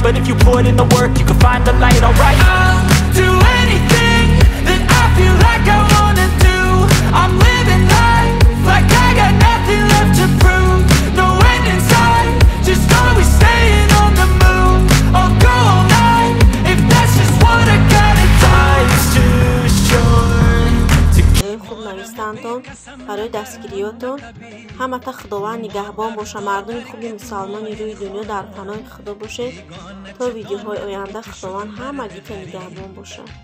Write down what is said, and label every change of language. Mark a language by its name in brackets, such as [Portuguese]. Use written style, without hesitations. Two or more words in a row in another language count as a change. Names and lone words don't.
[English] But if you put in the work, you can find the light, alright. I'll do anything that I feel like I wanna do. I'm living life like I got nothing left to prove. No end in sight, just always staying on the move. I'll go all night if that's just what I gotta do. Life's too short to [Tajik] хуб навистантон барои дастгириётон. ҳамата худованд нигаҳбон боша. Мардуми хуби мусалмони рӯи дунё дар паноҳи худо бошед. То видеоҳои оянда худованд ҳамагита нигаҳбон бошад.